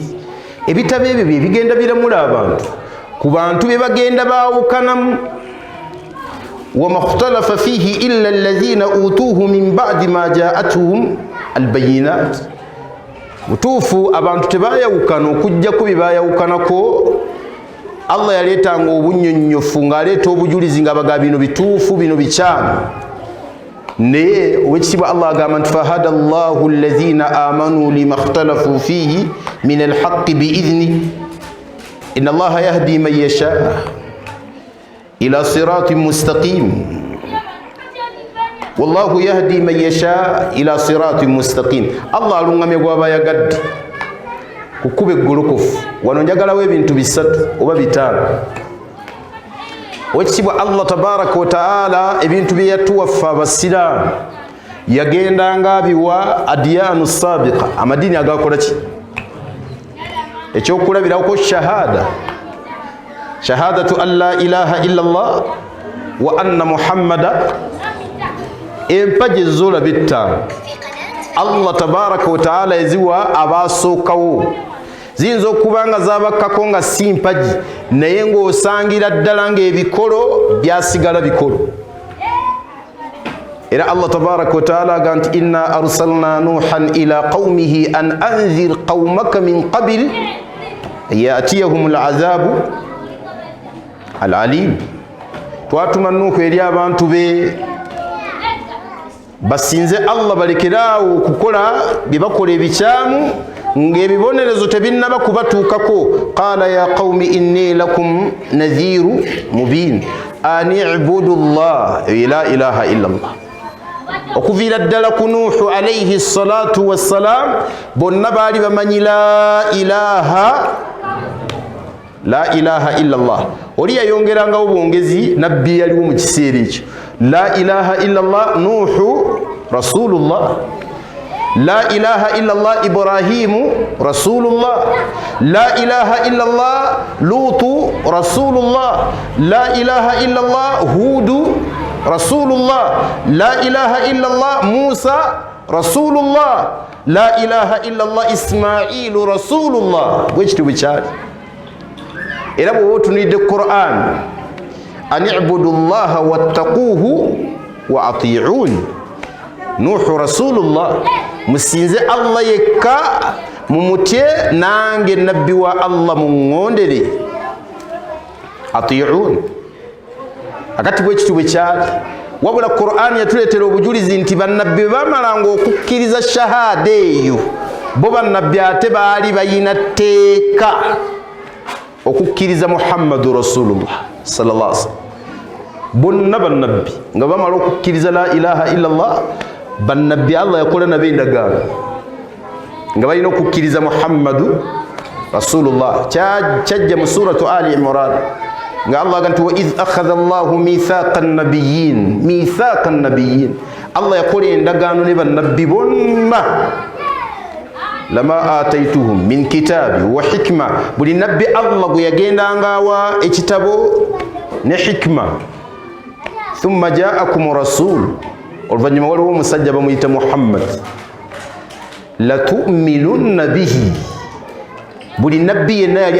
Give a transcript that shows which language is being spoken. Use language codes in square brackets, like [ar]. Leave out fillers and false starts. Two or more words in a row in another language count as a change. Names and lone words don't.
[lg] Ebitabo ebyo bigenda biramula abantu ku bantu be bagenda baawukanamu. [ar] وما اختلف فيه إلا الذين أوتوه من بعد ما جاءتهم البينات. [lg] Mutuufu abantu tebayawukana okujja ku bibayawukanako. Allah yaleetanga obunnyonnyofu ng'aleeta obujulizi nga baga bino bituufu bino bikyamu. Naye owekitibwa Allah agamba nti [ar] فهدى الله الذين آمنوا لما اختلفوا فيه من الحق بإذنه إن الله يهدي من يشاء إلى صراط مستقيم. والله يهدي من يشاء إلى صراط مستقيم. [lg] Allah alungamye gw'abayagadde kukuba eggolokofu. Wano njagalawo ebintu bisatu oba bitaano. Owekitibwa Allah [ar] تبارك وتعالى [lg] ebintu bye yatuwaffa abasiraamu yagendanga abiwa [ar] الأديان السابقة, [lg] amadini agakola ki? [ar] Ekyokulabirako شهادة، شهادة أن لا إله إلا الله وأن محمدا. [lg] Empagi ezolaba ettaano Allah [ar] تبارك وتعالى [lg] eziwa abaasookawo. Ziyinza okuba nga zabakkako nga si mpagi naye ng'osangira ddala ng'ebikolo byasigala bikolo. [ar] Era Allah تبارك وتعالى [lg] aga nti [ar] إنا أرسلنا نوحا إلى قومه أن أنذر قومك من قبل يأتيهم العذاب الأليم. [lg] Twatuma Nuhu eri abantu be basinze Allah balekeraawo okukola bye bakola ebikyamu ng'ebibonerezo tebinnaba kubatuukako. [ar] قال يا قوم إني لكم نذير مبين أن اعبدوا الله لا إله إلا الله. [lg] Okuviira ddala ku Nuhu [ar] عليه الصلاة والسلام [lg] bonna baali bamanyi [ar] لا إله إلا الله. [lg] Oli yayongerangawo bwongezi nabbi yaliwo mu kiseera ekyo. [ar] لا إله إلا الله نوح رسول الله. لا إله إلا الله إبراهيم رسول الله. لا إله إلا الله لوط رسول الله. لا إله إلا الله هود رسول الله. لا إله إلا الله موسى رسول الله. لا إله إلا الله إسماعيل رسول الله. [lg] Bwekiti bwekyali. Era bw'oba otunuulidde Qur'an [ar] أن اعبدوا الله واتقوه وأطيعون. نوح رسول الله, [lg] musinze Allah yekka mumutye nange nabbi wa Allah mungondere. Ati'uun. akati bwe kitu bwe kyali wabula Qur'an yatuleetera obujulizi nti bannabbi bamalanga okukkiriza shahada eyo bo bannabbi ate baali bayina tteeka okukkiriza [ar] محمد رسول الله صلى الله عليه وسلم [lg] bonna bannabbi nga bamala okukkiriza [ar] لا إله إلا الله [lg] bannabbi Allah yakola nabo endagaano nga balina okukkiriza [ar] محمد رسول الله [lg] kyajja mu suratu Ali Imran nga Allah gantu [ar] وإذ أخذ الله ميثاق النبيين [lg] Allah yakola endagaano ne bannabbi bonna [ar] لما آتيتهم من كتاب وحكمة [lg] buli nabbi Allah gwe yagendanga wa ekitabo ne hikma [ar] ثم جاءكم رسول [lg] oluvanyuma waliwo omusajja bamuyita Muhammad [ar] لتؤمنن به [lg] buli nabbi yenna yali